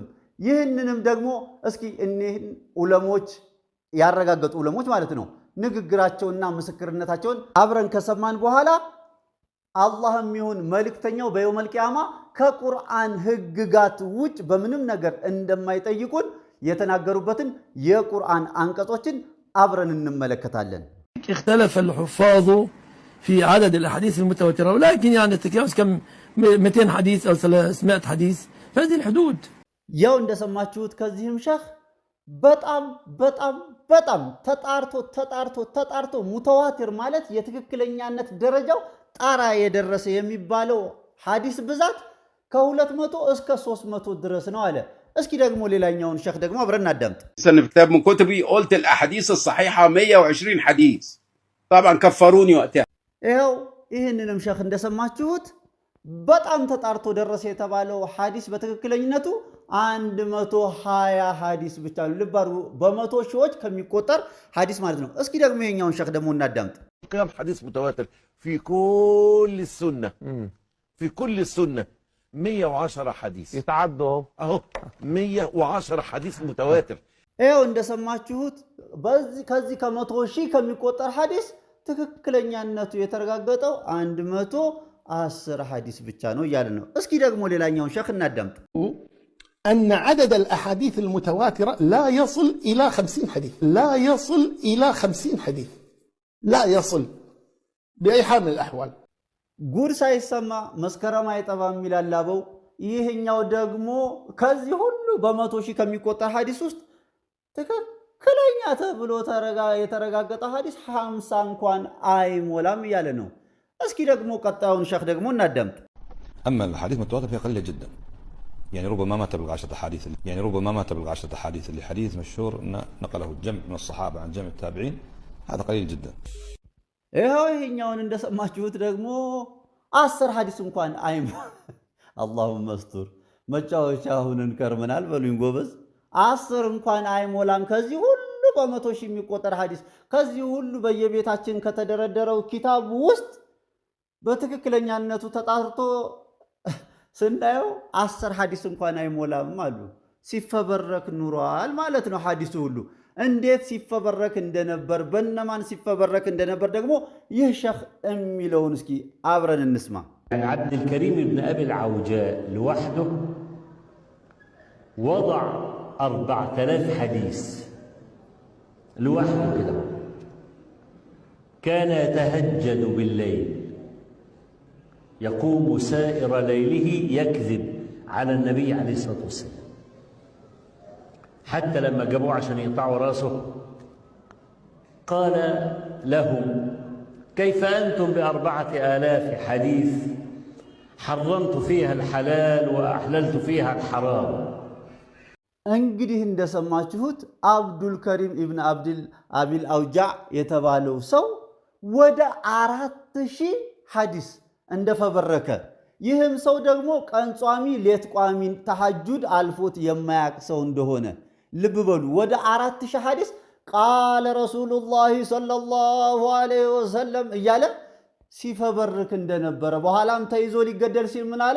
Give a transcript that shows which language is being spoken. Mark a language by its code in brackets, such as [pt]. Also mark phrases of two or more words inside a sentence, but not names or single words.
[am] ይህንንም ደግሞ እስኪ እኒህን ዑለሞች ያረጋገጡ ዑለሞች ማለት ነው ንግግራቸውና ምስክርነታቸውን አብረን ከሰማን በኋላ አላህም ይሁን መልእክተኛው በየውመል ቂያማ ከቁርአን ህግጋት ውጭ በምንም ነገር እንደማይጠይቁን የተናገሩበትን የቁርአን አንቀጾችን አብረን እንመለከታለን። [ar] اختلف الحفاظ في عدد الاحاديث المتواتره، ولكن يعني تتجاوز كم 200 حديث او 300 حديث في هذه الحدود. [am] ያው እንደሰማችሁት ከዚህም ሸህ በጣም ተጣርቶ ሙተዋቲር ማለት የትክክለኛነት ደረጃው ጣራ የደረሰ የሚባለው ሐዲስ ብዛት ከ200 እስከ 300 ድረስ ነው አለ። እስኪ ደግሞ ሌላኛውን ሸህ ደግሞ አብረን እናዳምጥ። [ar] في كتاب من كتبي قلت الاحاديث الصحيحه 120 حديث طبعا كفروني وقتها። [am] ይህንንም ሸህ እንደሰማችሁት በጣም ተጣርቶ ደረሰ የተባለው ሐዲስ በትክክለኝነቱ 120 ሐዲስ ብቻ ነው። ልብ አድርጉ፣ በመቶ ሺዎች ከሚቆጠር ሐዲስ ማለት ነው። እስኪ ደግሞ ይሄኛውን ሸህ ደግሞ እናዳምጥ። [ar] كم حديث متواتر في كل السنة، في كل السنة 110 حديث يتعدوا اهو 110 حديث متواتر። [am] እንደሰማችሁት ከዚህ ከመቶ ሺህ ከሚቆጠር ሐዲስ ትክክለኛነቱ የተረጋገጠው 110 ሐዲስ ብቻ ነው እያለ ነው። እስኪ ደግሞ ሌላኛውን ሸህ እናዳምጥ። [ar] أن عدد الأحاديث المتواترة لا يصل إلى 50 حديث، لا يصل إلى 50 حديث، لا يصل بأي حال من الأحوال። [am] ጉድ ሳይሰማ መስከረም አይጠባም ይላል አበው። ይሄኛው ደግሞ ከዚህ ሁሉ በመቶ ሺህ ከሚቆጠር ሐዲስ ውስጥ ትክክለኛ ተብሎ የተረጋገጠ ሐዲስ 50 እንኳን አይሞላም እያለ ነው። እስኪ ደግሞ ቀጣዩን ሸህ ደግሞ እናዳምጥ። [ar] أما الحديث متواتر فهي قليلة جدا، يعني ربما ما تبلغ 10 أحاديث، يعني ربما ما تبلغ 10 أحاديث اللي حديث مشهور نقله الجمع من الصحابة عن جمع التابعين، هذا قليل جدا. [am] ይሄኛውን እንደሰማችሁት ደግሞ 10 ሐዲስ እንኳን [ar] اللهم مستور [am] መጫወቻ ሁነን ከርመናል በሉኝ ጎበዝ። 10 እንኳን አይሞላም ከዚህ ሁሉ በመቶ ሺህ የሚቆጠር ሐዲስ ከዚህ ሁሉ በየቤታችን ከተደረደረው ኪታብ ውስጥ በትክክለኛነቱ ተጣርቶ ስናየው 10 ሐዲስ እንኳን አይሞላም አሉ። ሲፈበረክ ኑሯል ማለት ነው ሐዲሱ ሁሉ። እንዴት ሲፈበረክ እንደነበር በእነማን ሲፈበረክ እንደነበር ደግሞ ይህ ሸህ የሚለውን እስኪ አብረን እንስማ። [ar] عبد الكريم بن أبي العوجاء لوحده وضع 4000 حديث لوحده كده. كان يتهجد بالليل، يقوم سائر ليله يكذب على النبي عليه الصلاة والسلام، حتى لما جابوه عشان يقطعوا راسه قال لهم: كيف أنتم ب4000 حديث حرمت فيها الحلال وأحللت فيها الحرام. [am] እንግዲህ እንደሰማችሁት አብዱል ከሪም ኢብን አቢል አውጃዕ የተባለው ሰው ወደ 4000 ሐዲስ እንደፈበረከ ይህም ሰው ደግሞ ቀን ጿሚ ሌት ቋሚ ተሐጁድ አልፎት የማያቅ ሰው እንደሆነ ልብ በሉ። ወደ 4000 ሐዲስ [ar] قال رسول الله صلى الله عليه وسلم [am] እያለ ሲፈበርክ እንደነበረ በኋላም ተይዞ ሊገደል ሲል ምን አለ?